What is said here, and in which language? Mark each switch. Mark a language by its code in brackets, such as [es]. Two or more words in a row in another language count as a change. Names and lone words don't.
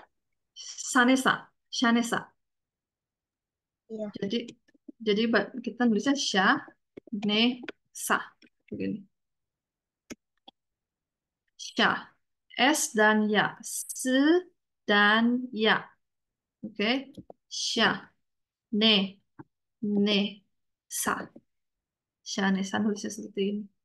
[id] Sanesa. Shanesa. Iya. Jadi kita nulisnya Sha-ne-sa. Begini. Sha. S dan ya. S dan ya. Oke. Sha. Ne. Ne. Sa. Shanesa nulisnya seperti ini.